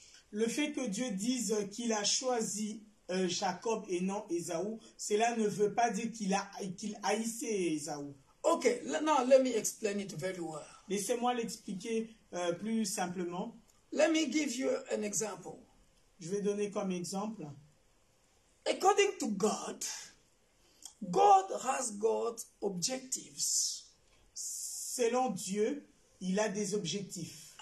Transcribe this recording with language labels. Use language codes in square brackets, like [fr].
[fr] Le fait que Dieu dise qu'il a choisi Jacob et non Ésaü, cela ne veut pas dire qu'il haïssait Ésaü. [en] Okay, now let me explain it very well. [fr] Laissez-moi l'expliquer plus simplement. [en] Let me give you an example. [fr] Je vais donner comme exemple. [en] According to God, God has got objectives. [fr] Selon Dieu, il a des objectifs